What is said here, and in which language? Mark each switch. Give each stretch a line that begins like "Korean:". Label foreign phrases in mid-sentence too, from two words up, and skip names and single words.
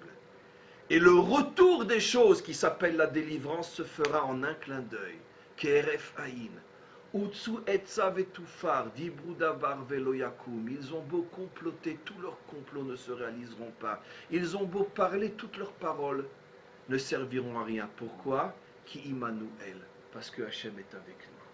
French: Et le retour des choses qui s'appelle la délivrance se fera en un clin d'œil.
Hebrew: Keref Aïn. Utsu etza vetufar, dibru davar velo yakum.
French: Ils ont beau comploter, tous leurs complots ne se réaliseront pas. Ils ont beau parler, toutes leurs paroles ne serviront à rien. Pourquoi?
Hebrew: Ki imanu el.
French: Parce que Hachem est avec nous.